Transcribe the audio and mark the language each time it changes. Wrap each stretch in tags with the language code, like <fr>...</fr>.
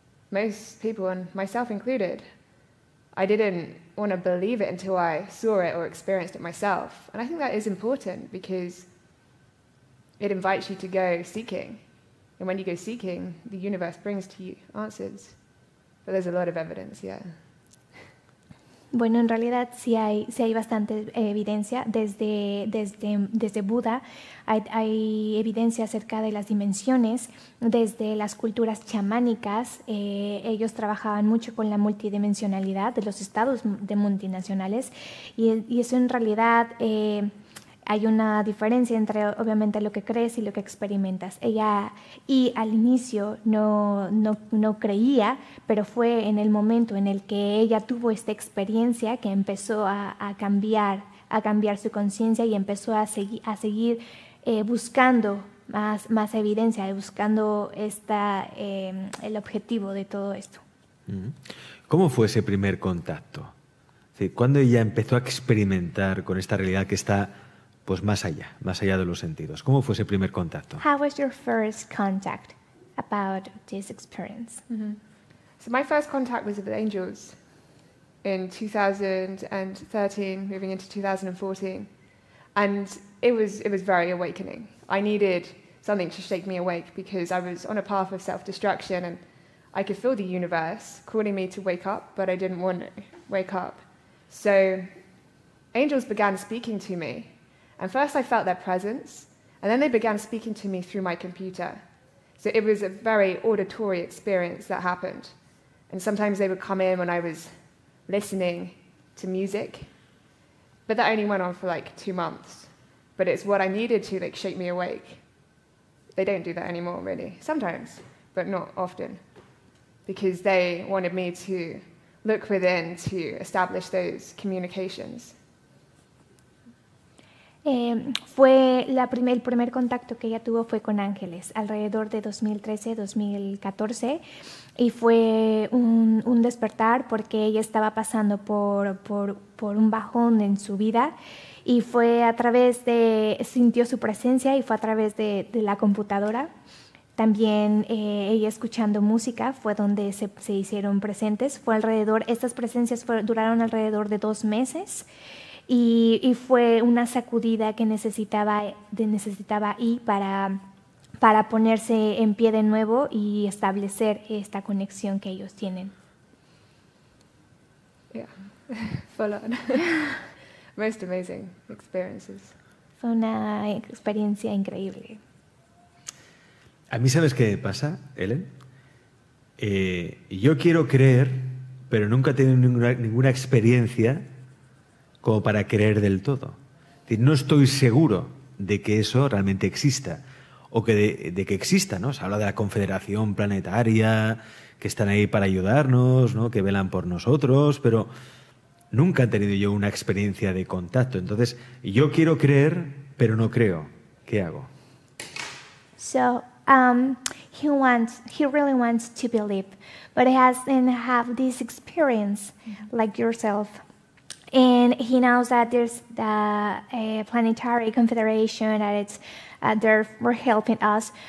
<en>Most people, and myself included, I didn't want to believe it until I saw it or experienced it myself. And I think that is important because it invites you to go seeking. And when you go seeking, the universe brings to you answers. But there's a lot of evidence, yeah.</en> <es>Bueno, en realidad sí hay bastante evidencia. Desde Buda hay evidencia acerca de las dimensiones. Desde las culturas chamánicas, ellos trabajaban mucho con la multidimensionalidad de los estados multinacionales. Y eso en realidad hay una diferencia entre obviamente lo que crees y lo que experimentas. Ella al inicio no creía, pero fue en el momento en el que ella tuvo esta experiencia que empezó a cambiar su conciencia y empezó a seguir buscando más evidencia, buscando el objetivo de todo esto. ¿Cómo fue ese primer contacto? ¿Cuándo ella empezó a experimentar con esta realidad que está pues más allá de los sentidos? ¿Cómo fue ese primer contacto?</es> <en>How was your first contact about this experience? Mm-hmm. So my first contact was with angels in 2013, moving into 2014, and it was very awakening. I needed something to shake me awake because I was on a path of self-destruction, and I could feel the universe calling me to wake up, but I didn't want to wake up. So angels began speaking to me. And first I felt their presence, and then they began speaking to me through my computer. So it was a very auditory experience that happened. And sometimes they would come in when I was listening to music, but that only went on for like 2 months. But it's what I needed to shake me awake. They don't do that anymore, really. Sometimes, but not often. Because they wanted me to look within to establish those communications.</en> <es>El primer contacto que ella tuvo fue con ángeles, alrededor de 2013-2014, y fue un despertar porque ella estaba pasando por un bajón en su vida, y fue sintió su presencia y fue a través de la computadora. También ella escuchando música fue donde se hicieron presentes. Estas presencias duraron alrededor de 2 meses. Y fue una sacudida que necesitaba ahí para ponerse en pie de nuevo y establecer esta conexión que ellos tienen.</es> <en>Yeah, full on. Most amazing experiences.</en> <es>Fue una experiencia increíble. A mí, ¿sabes qué pasa, Ellen? Yo quiero creer, pero nunca he tenido ninguna experiencia como para creer del todo. Es decir, no estoy seguro de que eso realmente exista, o que de que exista, ¿no? Se habla de la Confederación Planetaria, que están ahí para ayudarnos, ¿no? Que velan por nosotros, pero nunca he tenido yo una experiencia de contacto. Entonces, yo quiero creer, pero no creo. ¿Qué hago?</es> <en>So, he really wants to believe, but he hasn't have this experience like yourself. And he knows that there's the planetary confederation that it's there for helping us.</en>